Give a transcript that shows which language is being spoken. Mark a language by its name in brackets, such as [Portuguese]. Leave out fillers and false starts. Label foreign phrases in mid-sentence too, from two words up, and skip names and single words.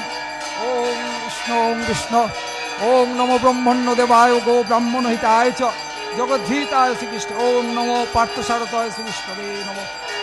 [Sanskrit] ওম কৃষ্ণ ওম কৃষ্ণ ওং নমো ব্রহ্মণ্য দেবায় গো ব্রাহ্মণ হিতায় চ জগদ্ধিতায় শ্রীকৃষ্ণ। ওং নমো পার্থসারথায় শ্রীকৃষ্ণবে নমঃ।